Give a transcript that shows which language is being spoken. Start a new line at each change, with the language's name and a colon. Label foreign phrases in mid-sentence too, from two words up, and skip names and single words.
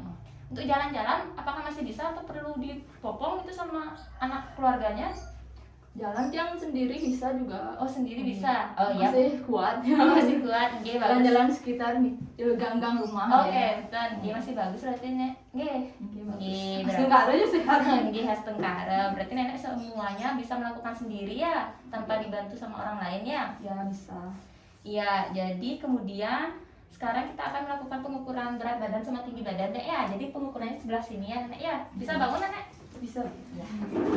Indonesian: Untuk jalan-jalan, apakah masih bisa atau perlu dipopong itu sama anak keluarganya? Jalan Tiang sendiri bisa juga. Oh, sendiri bisa. Oh iya. Masih kuat ya. Masih kuat. Nggih, bagus. Jalan-jalan sekitar nih, gang-gang rumah. Oke, ya. betul. Nggih, masih bagus berarti nek. Nggih. Oke, bagus. Nggih, Masih nggak ada ya sehat. Nggih, khas Tengkara. Berarti nenek semuanya bisa melakukan sendiri ya, tanpa dibantu sama orang lain ya? Ya bisa. Iya, jadi kemudian sekarang kita akan melakukan pengukuran berat badan sama tinggi badan Nek ya. Jadi pengukurannya sebelah sini ya Nenek ya. Bisa bangun Nenek? Bisa.